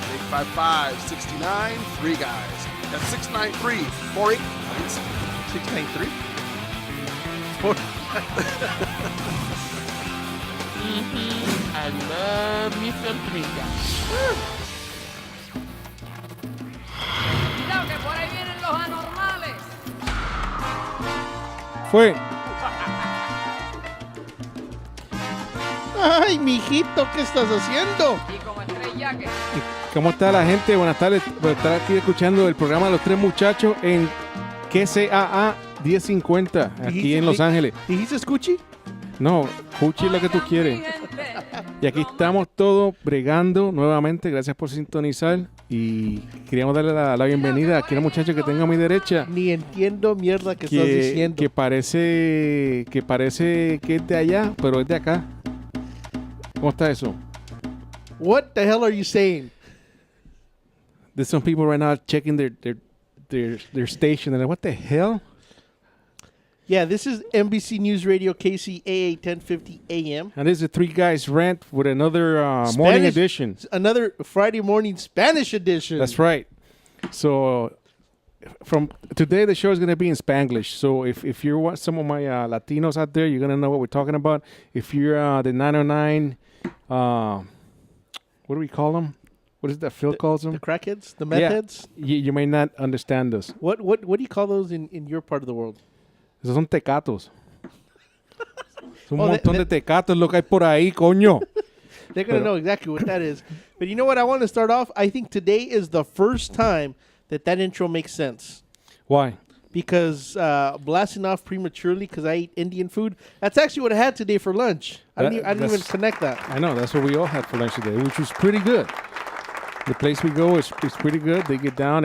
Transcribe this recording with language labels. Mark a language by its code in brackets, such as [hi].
[en] 855-69-3-GUYS. That's 693-4897. 693? I love me some Three Guys. [es] Cuidado que por ahí vienen los anormales. Fue. Ay, mijito, ¿qué estás haciendo? Y como estrella que... ¿Cómo está la gente? Buenas tardes. Por estar aquí escuchando el programa de Los Tres Muchachos en KCAA 1050, aquí en Los Ángeles. ¿Dijiste escuchi? No, escuche lo que tú quieres. Y aquí estamos todos bregando nuevamente. Gracias por sintonizar. Y queríamos darle la bienvenida aquí a la muchacha que tengo a mi derecha. Ni entiendo mierda que estás diciendo. Que parece que es de allá, pero es de acá. ¿Cómo está eso? [en] What the hell are you saying? There's some people right now checking their station. And like, what the hell? Yeah, this is NBC News Radio, KCAA 1050 AM. And this is the Three Guys Rant with another morning edition. Another Friday morning Spanish edition. That's right. So from today, the show is going to be in Spanglish. So if you're some of my Latinos out there, you're going to know what we're talking about. If you're the 909, what do we call them? What is that Phil calls them? The crackheads? The meth heads? You may not understand us. What do you call those in your part of the world? [es] Esos son tecatos. Un montón de tecatos lo que hay por ahí, coño. [en] They're going to know exactly what that is. But you know what? I want to start off. I think today is the first time that intro makes sense. Why? Because blasting off prematurely because I ate Indian food. That's actually what I had today for lunch. I didn't even connect that. I know. That's what we all had for lunch today, which was pretty good. The place we go is pretty good. They get down.